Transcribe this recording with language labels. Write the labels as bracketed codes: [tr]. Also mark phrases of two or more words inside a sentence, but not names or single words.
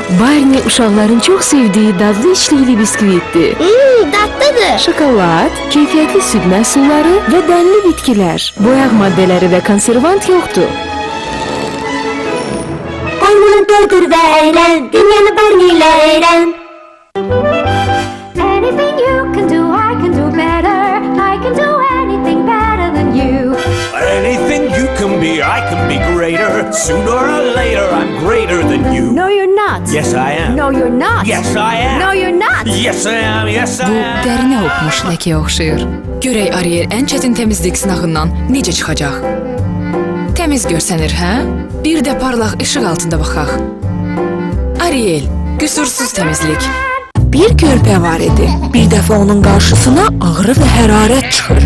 [az] Barney uşaqların çox sevdiyi dadlı içlikli biskvitdir. Dadlıdır. Şokolad, keyfiyyətli süd məhsulları və dənli bitkilər. Boyaq maddələri və konservant yoxdur. Barney'ni doldur və əylən. Dünyanı Barney ilə əylən. [en] Anything you can do, I can do better. I can do anything better than you. Anything you can be, I can be greater. Sooner or later, I'm greater than you. No, you're not. Yes, I am. No, you're not. Yes, I am. No, you're not. Yes, I am. Yes, I [az] Bu [en] am. [az] dərinə hopmuş ləkəyə oxşayır. Görək Ariel ən çətin təmizlik sınağından necə çıxacaq? Təmiz görsənir, hə? Bir də parlaq işıq altında baxaq. Ariel, qüsursuz təmizlik. Bir körpə var idi. Bir dəfə onun qarşısına ağrı və hərarət çıxır.